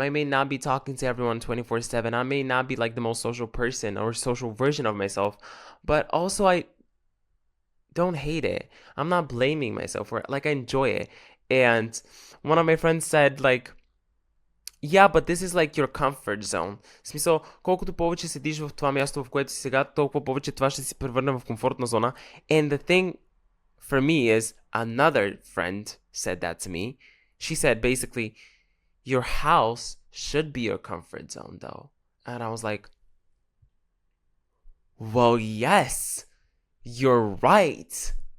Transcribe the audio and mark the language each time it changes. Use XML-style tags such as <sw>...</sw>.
<en>I may not be talking to everyone 24/7. I may not be like the most social person or social version of myself, but also I don't hate it. I'm not blaming myself for it. Like I enjoy it. And one of my friends said like, yeah, but this is like your comfort zone.</en> <bg>В смисъл, колкото повече седиш в това място, в което си сега, толкова повече това ще се превърне в комфортна зона.</bg> <en>And the thing for me is, another friend said that to me. She said basically, your house should be your comfort zone though. And I was like, well, yes, you're right.</en>